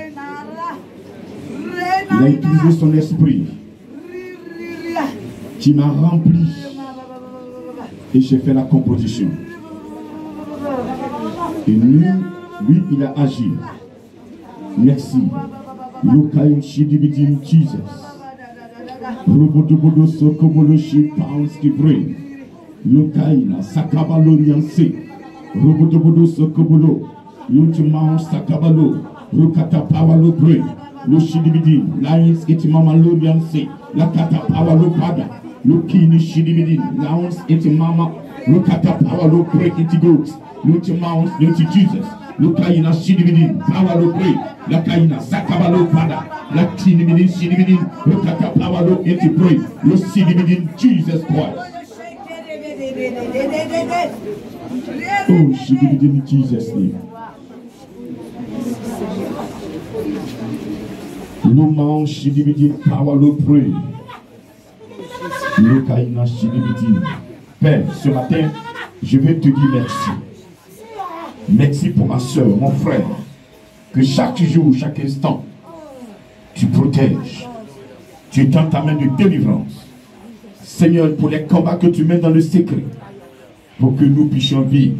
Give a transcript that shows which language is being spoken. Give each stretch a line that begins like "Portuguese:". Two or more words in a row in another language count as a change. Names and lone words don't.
French: Il a utilisé son esprit qui m'a rempli et j'ai fait la composition. Et lui, il a agi. Merci. Lukaïm Shidibidim Jesus. Robodobodo Sokobolo Shipaunski Brain. Lukaïna Sakabalo Rianse. Robodobodo Sokobolo. Lutimao Sakabalo. Rukata Pawalo Brain. Lushidibidi. Lions Etimamalo Rianse. Lakata Pawalo Pada. Lukini Shidibidi. Lions Etimama. Rukata Pawalo Brain Itigoats. Lutimao Jesus. Lukaina Shidibidi, Pawalo Pray, Lakaina Sakabalo Pada, Latinibidi, Shidibidi, Lukata Pawalo Eti Pray, Lucidibidi, Jesus Christ.
English: Oh, Shidibidi in Jesus' name. Luman Shidibidi, Pawalo Pray, Lukaina Shidibidi.
French: Père, ce matin, je vais te dire merci. Merci pour ma soeur, mon frère, que chaque jour, chaque instant, tu protèges. Tu tends ta main de délivrance. Seigneur, pour les combats que tu mets dans le secret, pour que nous puissions vivre.